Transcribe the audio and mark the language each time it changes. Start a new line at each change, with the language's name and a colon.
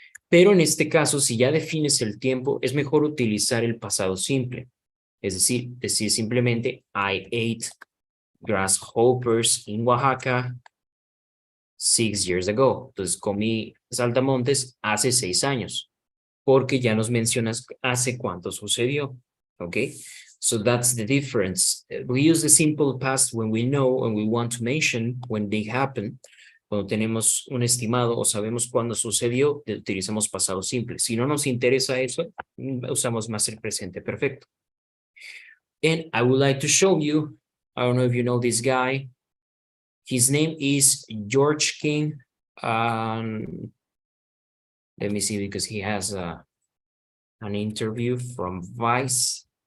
Spanish: Pero en este caso, si ya defines el tiempo, es mejor utilizar el pasado simple. Es decir simplemente,
English: I ate grasshoppers in Oaxaca 6 years ago.
Spanish: Entonces, comí saltamontes hace 6 años. Porque ya nos mencionas hace cuánto sucedió.
English: Okay? So that's the difference. We use the simple past when we know and we want to mention when they happen.
Spanish: Cuando tenemos un estimado o sabemos cuándo sucedió, utilizamos pasado simple. Si no nos interesa eso, usamos más el presente perfecto.
English: And I would like to show you, I don't know if you know this guy. His name is George King. Let me see, because he has an interview from Vice.